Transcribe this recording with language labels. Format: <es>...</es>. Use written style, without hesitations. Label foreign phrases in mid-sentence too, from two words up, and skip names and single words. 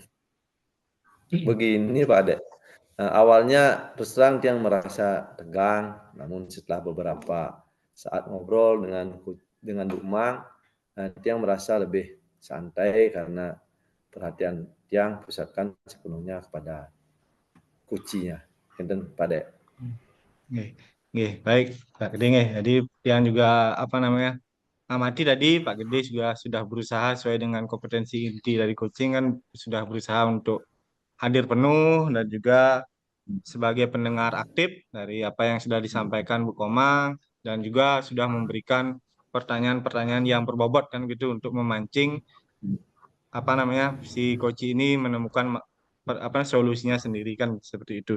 <id>Begini Pak Ade, awalnya terus terang Tiang merasa tegang, namun setelah beberapa saat ngobrol dengan Bu Mang, Tiang merasa lebih santai karena perhatian Tiang pusatkan sepenuhnya kepada kucinya. Enten Pak Ade. Nggih, baik Pak Gede nggih. Jadi Tiang juga amati tadi Pak Gede juga sudah berusaha sesuai dengan kompetensi inti dari coaching, kan sudah berusaha untuk hadir penuh dan juga sebagai pendengar aktif dari apa yang sudah disampaikan Bu Komang dan juga sudah memberikan pertanyaan-pertanyaan yang berbobot kan gitu untuk memancing apa namanya si Koci ini menemukan apa solusinya sendiri kan seperti itu.</id>